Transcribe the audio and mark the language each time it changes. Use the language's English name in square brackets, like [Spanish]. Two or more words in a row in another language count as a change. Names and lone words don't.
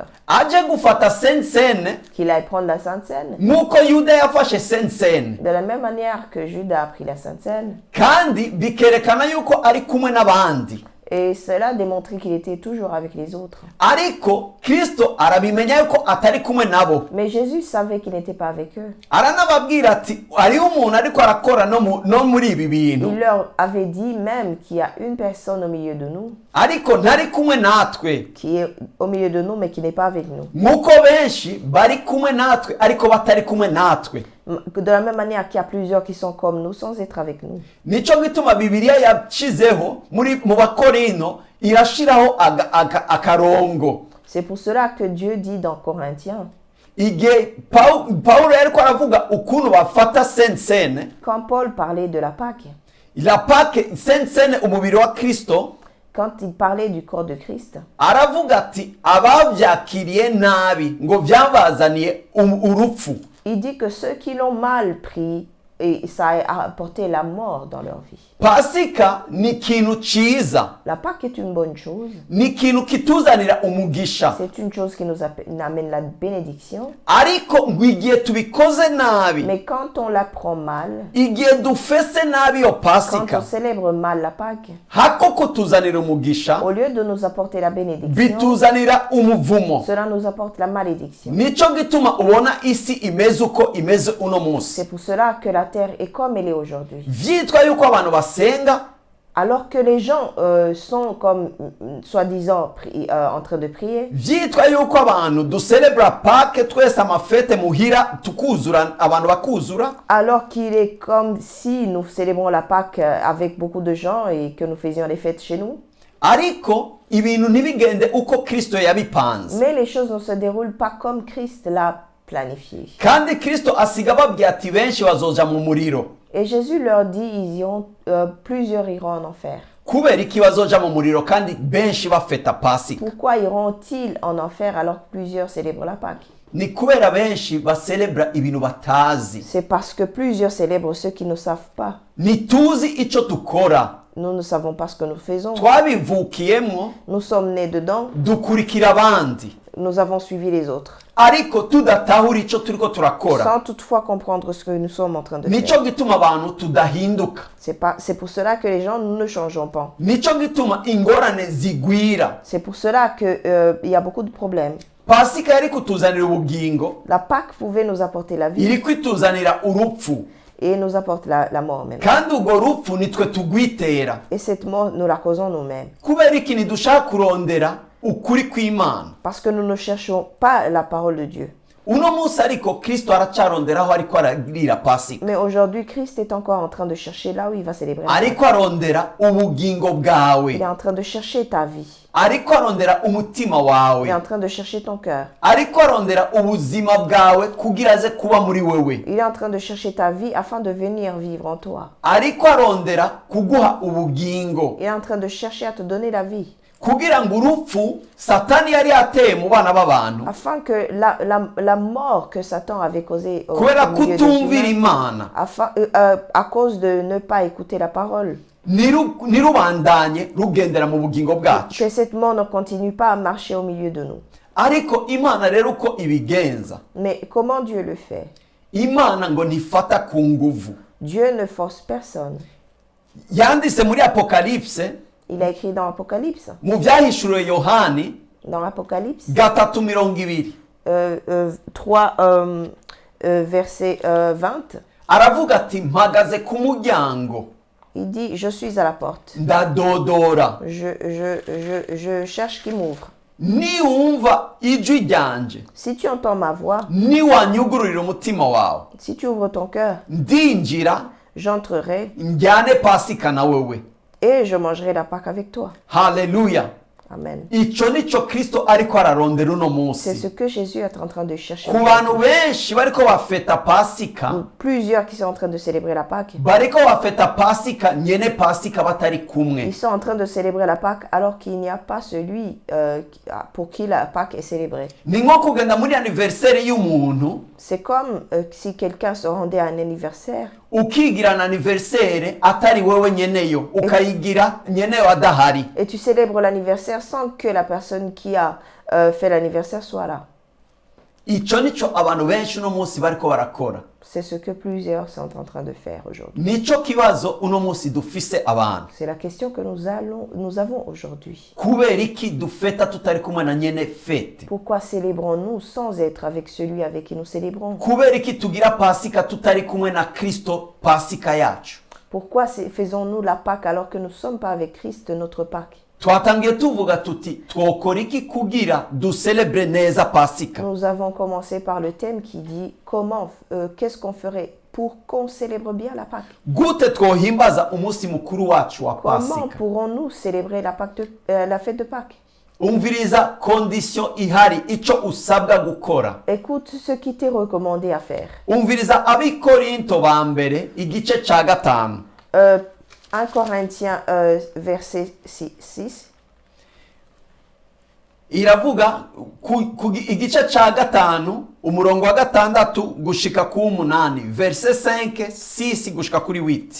[Rundi] aje gufata sensene [French] Qu'il aille prendre la Sainte Seine. [Rundi] nk'uko yuda yafashe sensene, [French] De la même manière que Judas a pris la Sainte Seine. [Rundi] kandi bikerekana yuko ari kumwe n'abandi, [French] Et cela démontrait qu'il était toujours avec les autres. [Rundi] ariko kristo arabimenya yuko atari kumwe nabo, [French] Mais Jésus savait qu'il n'était pas avec eux. [Rundi] aranababwira ati hariho umuntu ariko arakora no muri ibi bintu, [French] Il leur avait dit même qu'il y a une personne au milieu de nous, [Rundi] ariko ntari kumwe natwe, [French] qui est au milieu de nous, mais qui n'est pas avec nous. [Rundi] nk'uko benshi bari kumwe natwe ariko batari kumwe natwe. [French] De la même manière qu'il y a plusieurs qui sont comme nous sans être avec nous. [Rundi] Nico gituma bibiliya yacizeho mu bakorino irashiraho akarongo. [French] C'est pour cela que Dieu dit dans Corinthiens, [Rundi] Igihe Paulo yariko aravuga ukuntu bafata sensene, [French] quand Paul parlait de la Pâque, la Pâque [Rundi] sensene umubiri wa Kristo, [French] quand il parlait du corps de Christ, [Rundi] aravuga ati abavyakiriye nabi ngo vyabazaniye urupfu. [French] il dit que ceux qui l'ont mal pris, et ça a apporté la mort dans leur vie. [Rundi] Pasika ni ikintu ciza, [French] La Pâque est une bonne chose. [Rundi] ni ikintu kituzanira umugisha, [French] C'est une chose qui nous amène la bénédiction. [Rundi] ariko ngo igihe tubikoze nabi, [French] Mais quand on la prend mal, [Rundi] igihe dufese nabi yo [French] quand [Rundi] Pasika, [French] on célèbre mal la Pâque, [Rundi] hako kutuzanira umugisha [French] au lieu de nous apporter la bénédiction, [Rundi] bituzanira umuvumo. [French] cela nous apporte la malédiction. [Rundi] Nico gituma ubona isi imeze uko imeze uno munsi. [French] C'est pour cela que la terre est comme elle est aujourd'hui. [Rundi] Vyitwa yuko abantu basenga, [French] Alors que les gens sont comme, soi-disant, en train de prier, [Rundi] vyitwa yuko abantu ducelebra Pâque twese amafete muhira tukuzura abantu bakuzura, [French] alors qu'il est comme si nous célébrons la Pâque avec beaucoup de gens et que nous faisions les fêtes chez nous. [Rundi] ariko ibintu ntibigende uko Kristo yabipanze. [French] Mais les choses ne se déroulent pas comme Christ l'a planifié. [Rundi] Kandi Kristo asiga ababwira ati benshi bazoja mu muriro. [French] Et Jésus leur dit, plusieurs iront en enfer. [Rundi] Kubera iki bazoja mu muriro kandi benshi bafeta Pasika? [French] Pourquoi iront-ils en enfer alors que plusieurs célèbrent la Pâque? [Rundi] Ni kubera benshi bacelebra ibintu batazi. [French] C'est parce que plusieurs célèbrent ceux qui ne savent pas. [Rundi] Nituzi ico dukora. [French] Nous ne savons pas ce que nous faisons. [Rundi] Twabivukiyemwo, [French] Nous sommes nés dedans. [Rundi] dukurikira abandi. [French] Nous avons suivi les autres. [Rundi] Ariko tudatahura ico turiko turakora. [French] Sans toutefois comprendre ce que nous sommes en train de [Rundi] Nico [French] faire. [Rundi] gituma abantu tudahinduka. [French] C'est pour cela que les gens ne changeons pas. [Rundi] Nico gituma ingorane zigwira. [French] C'est pour cela qu'il y a beaucoup de problèmes. [Rundi] Pasika yari kutuzanira ubugingo, [French] La Pâque pouvait nous apporter la vie [Rundi] iri kwituzanira urupfu. [French] et nous apporte la mort même. [Rundi] Kandi urwo rupfu nitwe tugwitera. [French] Et cette mort, nous la causons nous-mêmes. [Rundi] Kubera iki ntidushaka kurondera ukuri kw'Imana. [French] Parce que nous ne cherchons pas la parole de Dieu. [Rundi] Uno munsi ariko Kristo aracaronderaho ariko aragirira Pasika. [French] Mais aujourd'hui, Christ est encore en train de chercher là où il va célébrer la Pâque. [Rundi] Ariko arondera ubugingo bwawe. [French] Il est en train de chercher ta vie. [Rundi] Ariko arondera umutima [French] Il est [Rundi] wawe. [French] en train de chercher ton cœur. [Rundi] Ariko arondera ubuzima bwawe kugira aze kuba muri wewe. [French] Il est en train de chercher ta vie afin de venir vivre en toi. [Rundi] Ariko arondera kuguha ubugingo. [French] Il est en train de chercher à te donner la vie. [Rundi] Kugira ngo urupfu Satani yari yateye mu bana b'abantu. [French] Afin que la mort que Satan avait causée au [Rundi] Kubera [French] milieu des [Rundi] kutumvira [French] humains, [Rundi] Imana. [French] à cause de ne pas écouter la parole, [Rundi] nirubandanye rugendera mu bugingo bwacu. [French] que cette mort ne continue pas à marcher au milieu de nous. [Rundi] Ariko Imana rero uko ibigenza, [French] Mais comment Dieu le fait? [Rundi] Imana ngo ntifata ku nguvu. [French] Dieu ne force personne. [Rundi] Yanditse muri Apocalypse, [French] Il a écrit dans Apocalypse. [Rundi] mu vyahishuriwe Yohani [French] Dans Apocalypse 3:20, 3, verset 20, [Rundi] aravuga ati mpagaze ku muryango [French] il dit, je suis à la porte. [Rundi] ndadodora, [French] Je cherche qui m'ouvre. [Rundi] niwumva ijwi ryanje, [French] Si tu entends ma voix, [Rundi] niwanyugururira umutima wawe, [French] si tu ouvres ton cœur, [Rundi] ndinjira [French] j'entrerai [Rundi] njyane pasika na wewe. [French] et je mangerai la Pâque avec toi. [Rundi] Haleluya. [French] Amen. [Rundi] Ico nico Kristo ariko ararondera uno [French] C'est ce [Rundi] munsi. [French] que Jésus est en train de chercher. [Rundi] Ku bantu benshi bariko bafeta pasika, [French] Plusieurs qui sont en train de célébrer la Pâque. [Rundi] bariko bafeta pasika nyene pasika batari kumwe. [French] Ils sont en train de célébrer la Pâque alors qu'il n'y a pas celui pour qui la Pâque est célébrée. [Rundi] Ni nko kugenda muri anniversaire y'umuntu [French] C'est comme si quelqu'un se rendait à un anniversaire [Rundi] ukigira na anniversaire atari wewe nyeneyo, ukayigira nyeneyo adahari. [French] et tu célèbres l'anniversaire sans que la personne qui a fait l'anniversaire soit là. [Rundi] Ico nico abantu benshi uno munsi bariko barakora. [French] C'est ce que plusieurs sont en train de faire aujourd'hui. [Rundi] Nico kibazo uno munsi dufise abantu. [French] C'est la question que nous avons aujourd'hui. [Rundi] Kubera iki dufeta tutari kumwe na nyene fete? [French] Pourquoi célébrons-nous sans être avec celui avec qui nous célébrons? [Rundi] Kubera iki tugira pasika tutari kumwe na Kristo pasika yacu? [French] Pourquoi faisons-nous la Pâque alors que nous ne sommes pas avec Christ, notre Pâque? [Rundi] Twatangiye tuvuga tuti twokora iki kugira ducelebre neza pasika? [French] Nous avons commencé par le thème qui dit qu'est-ce qu'on ferait pour qu'on célèbre bien la Pâque? [Rundi] Gute twohimbaza umunsi mukuru wacu wa [French] Comment [Rundi] pasika? [French] pourrons-nous célébrer la fête de Pâques? [Rundi] Umviriza condition ihari ico usabwa gukora. [French] Écoute ce qui t'est recommandé à faire. [Rundi] Umviriza abikorinto ba mbere igice ca gatanu. [French] 1 Corinthiens verset 6. [Rundi] Iravuga igice ca gatanu umurongo wa gatandatu gushika ku 8, [French] verset 5, 6 [Rundi] gushika kuri 8.